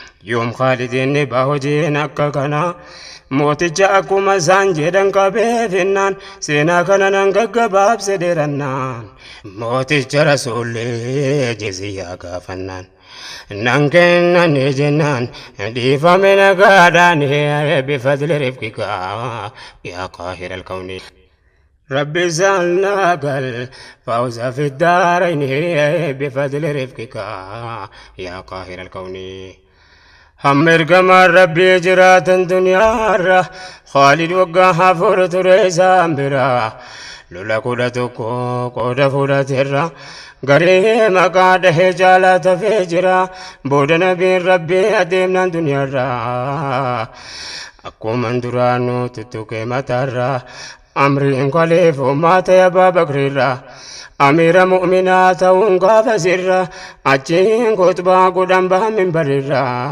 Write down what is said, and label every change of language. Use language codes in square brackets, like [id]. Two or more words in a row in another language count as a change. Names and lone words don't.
[om] Yoom Khaalidiin dhibaa hojiin akka kana, mooticha akkuma isaan jedhan qabee finnaan, seenaa kana nan gaggabaabse dheerannaan. Mooticha Rasuulli jiziyyaa gaafannaan. Nan kennani jennaan, dhiifame nagaadhaan, [ar] بفضل رفقك يا قاهر الكون. رب سألناك الفوز في الدارين بفضل رفقك يا قاهر الكون. [om] Hamma ergamaan Rabbii jiraatan duniyaarra, Khaalid waggaa afur ture isaan bira. Lola kudha tokko qooda fudhateerra, garee maqaa dhahee jaalaa tafee jira. Booda Nabiin Rabbii adeemnaan duniyaarra, akkuman duraanuu tuttuqee mataarra, amriin kwaleef ummaa ta'e Abbaa Bakriirra, amiira mu'minaa ta'uun gaafa sirra, achiin kutbaa godhan bahan minbarirra.